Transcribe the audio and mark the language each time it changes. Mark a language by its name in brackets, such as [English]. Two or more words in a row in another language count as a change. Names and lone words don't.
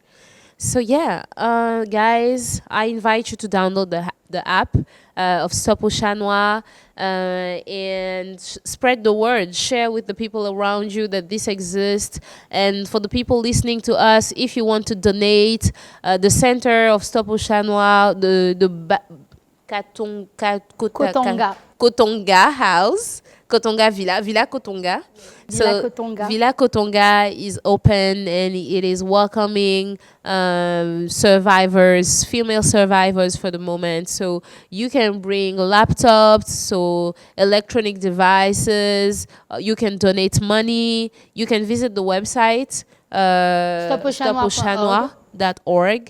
[English] So yeah, guys, I invite you to download the app of Stop Oceanois and spread the word. Share with the people around you that this exists. And for the people listening to us, if you want to donate, the center of Stop Oceanois, the Kotonga house, Kotonga Villa Kotonga. Villa Kotonga. Villa Kotonga is open and it is welcoming survivors, female survivors for the moment. So you can bring laptops, so electronic devices. You can donate money. You can visit the website stopoceanois.org.